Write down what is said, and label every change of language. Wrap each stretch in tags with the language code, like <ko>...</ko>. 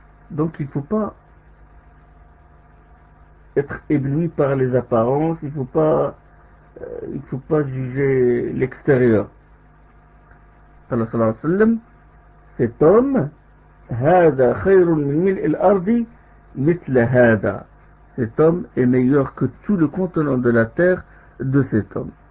<fr>Donc il ne faut pas être ébloui par les apparences, il ne faut pas juger l'extérieur.</fr> <ar>Sallallahu alayhi wa sallam,</ar> <fr>cet homme,</fr> <ar>هذا خير من ملء الأرض مثل هذا.</ar> <fr>Cet homme est meilleur que tout le contenant de la terre de cet homme.</fr>